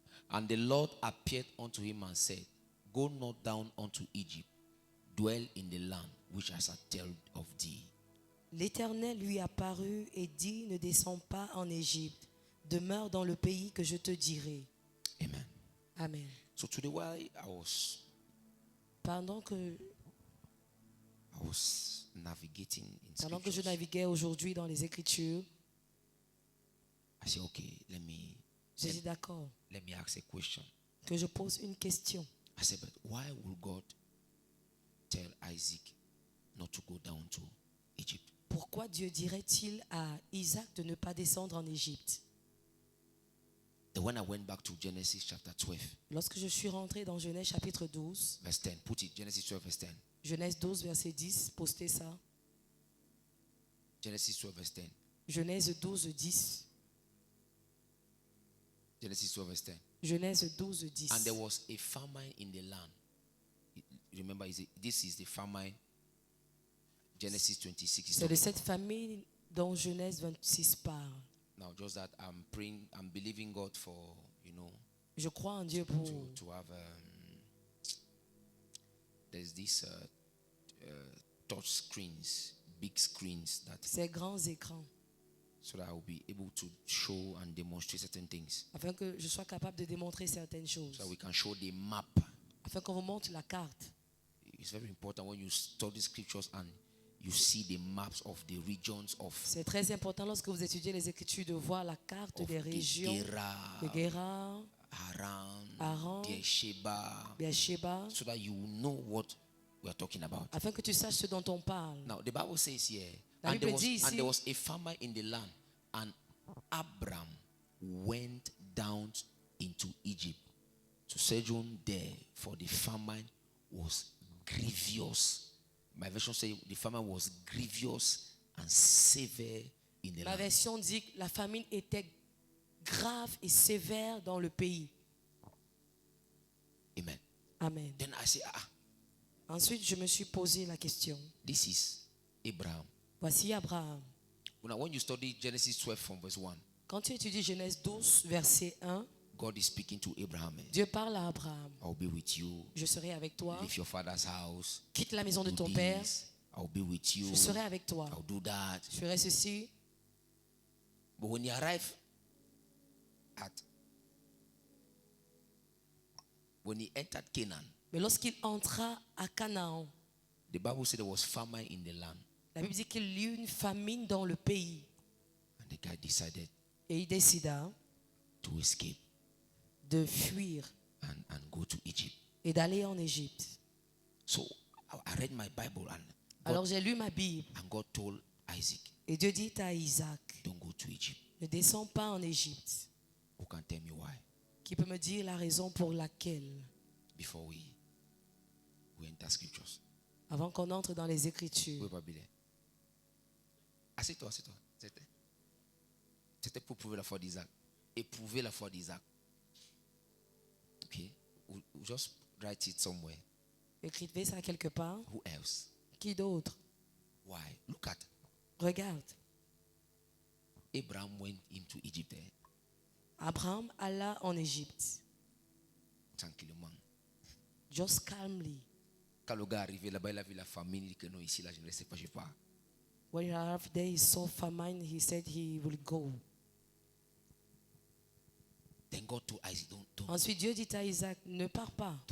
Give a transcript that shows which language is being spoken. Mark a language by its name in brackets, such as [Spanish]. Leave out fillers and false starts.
[English] And the Lord appeared unto him and said, Go not down unto Egypt, dwell in the land which I shall tell of thee. [French] L'Éternel lui apparut et dit, ne descends pas en Égypte, demeure dans le pays que je te dirai. [English] Amen. [French] Amen. [English] So today, while [French] Pendant que [English] I was navigating in [French] Pendant que je [English] scriptures, [French] naviguais aujourd'hui dans les Écritures, [English] I said, okay, [French] j'ai dit d'accord, [English] let me ask a question. [French] que je pose une question. [English] I said, but why would God tell Isaac not to go down to Egypt? [French] Pourquoi Dieu dirait-il à Isaac de ne pas descendre en Égypte? [English] Then when I went back to Genesis chapter 12, [French] Lorsque je suis rentré dans Genèse chapitre 12, [English] verse 10, put it, Genesis 12, verse 10. [French] Genèse 12, verset 10, postez ça. [English] Genesis 12, verse 10. [French] Genèse 12, 10. [English] Genesis 12, verse 10. [French] Genèse 12, 10. [English] And there was a famine in the land. Remember, this is the famine. Genesis 26 is [French] C'est de [English] talking [French] cette [English] about. [French] famille dont Genèse 26 parle. [English] Now, just that I'm praying, I'm believing God for, [French] Je crois en Dieu pour... [English] to have, there's this touch screens, big screens that, [French] Ces grands écrans, [English] so that I will be able to show and demonstrate certain things. [French] afin que je sois capable de démontrer certaines choses, [English] So that we can show the map. [French] afin qu'on vous montre la carte. [English] It's very important when you study scriptures and you see the maps of the regions of [French] C'est très important lorsque vous étudiez les Écritures de voir la carte des [English] the [French] régions [English] Gerar, [French] de Guéra, [English] Haran, [French] Haran, [English] Beersheba, [French] Beersheba, [English] so that you know what we are talking about. [French] afin que tu saches ce dont on parle. [English] Now, the Bible says here, [French] La [English] and [French] Bible dit ici, [English] there was a farmer in the land, and Abram went down into Egypt to sojourn there, for the famine was grievous. My version says the famine was grievous and severe in the [French] Ma [English] land. [French] version dit que la famine était grave et sévère dans le pays. [English] Amen. [French] Amen. [English] Then I say, [French] Ensuite, je me suis posé la question. [English] this is Abraham. [French] Voici Abraham. [English] Now, when you study Genesis 12 from verse 1, [French] Quand tu étudies Genèse 12, verset 1, [English] God is speaking to Abraham. [French] Dieu parle à Abraham. [English] I'll be with you. [French] Je serai avec toi. [English] Leave your father's house. [French] Quitte la maison de [English] Do [French] ton père. [English] this. I'll be with you. [French] Je serai avec toi. [English] I'll do that. [French] Je ferai ceci. [English] But when he arrived when he entered Canaan, [French] Mais lorsqu'il entra à Canaan, [English] the Bible said there was famine in the land. [French] la Bible dit qu'il y eut une famine dans le pays. [English] And the guy decided [French] Et il décida [English] to escape [French] de fuir [English] and go to Egypt. [French] et d'aller en Égypte. [English] So I read my Bible [French] Alors j'ai lu ma Bible. [English] and God told Isaac, [French] Et Dieu dit à Isaac, [English] don't go to Egypt. [French] ne descends pas en Égypte. [English] Who can tell me why? [French] Qui peut me dire la raison pour laquelle, [English] Before we enter scriptures. [French] avant qu'on entre dans les Écritures, Oui, pas bien. Assieds-toi. C'était pour prouver la foi d'Isaac. Éprouver la foi d'Isaac. Okay? [English] We'll just write it somewhere. [French] écrivez ça quelque part. [English] Who else? [French] Qui d'autre? [English] Why? Look at [French] Regarde, [English] Abraham went into Egypt [French] Abraham alla en Égypte, tranquillement. [English] just calmly. [French] Quand le gars est arrivé là-bas, il a vu la famille, il dit que non, ici, là, je ne reste pas, je pars. [English] When he arrived there, he saw famine. He said he will go. Then God told Isaac, don't [French] Ensuite, Dieu dit à Isaac, ne pars pas,